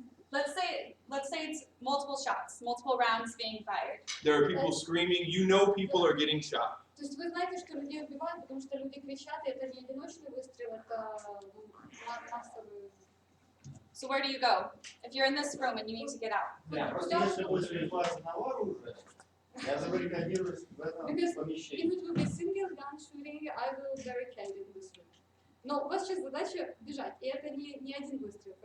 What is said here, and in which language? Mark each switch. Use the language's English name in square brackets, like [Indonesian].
[English] Let's say it's multiple shots, multiple rounds being fired. There are people screaming. You know people are getting shot. [Russian] То есть вы знаете, что людей убивают, потому что люди кричат, и это не одиночный выстрел, это массовый. [English] So where do you go if you're in this room and you need to get out? [Russian] Да, просто если будет реклама одного оружия, я забаррикадируюсь в этом помещении. [English] If it will be single gun shooting, I will barricade in this room. [Russian] Но у вас сейчас задача бежать, и это не один выстрел.